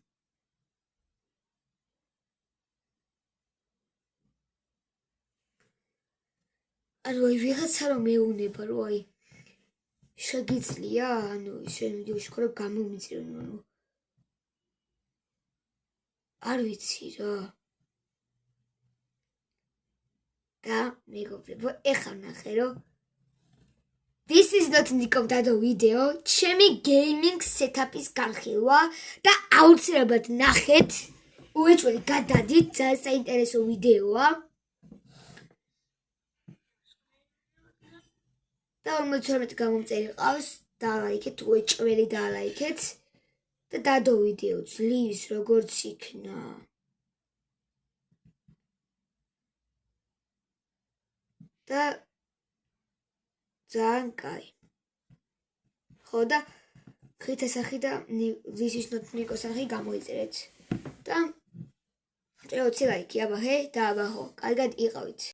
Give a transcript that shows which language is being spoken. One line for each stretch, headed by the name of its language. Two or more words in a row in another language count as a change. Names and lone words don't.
Georgian: ანუ აი ვიღაცა რომ მეუნება რომ აი შეგიძლია, ანუ შენ ვიდეოში ხო რომ გამომიწერო, ანუ არ ვიცი რა. და მეგობრებო, ეხლა ნახე რომ
English: this is not Nico
Georgian: დადო ვიდეო ჩემი
English: gaming setup-
Georgian: ის განხილვა და აუცილებლად ნახეთ. უეჭველი გადადით, ძალიან საინტერესო ვიდეოა. და 52 გამომწერი ყავს, დაალაიქეთ, უეჭველი დაალაიქეთ და დადო ვიდეო ძლივს როგორც იქნა. და ძალიან კაი. ხო და ხითას არხი და
English: this is not Nico's
Georgian: არხი გამოიწერეთ. და ჭეოცი ლაიქი აბა ჰე და აბა ხო, კარგად იყავით.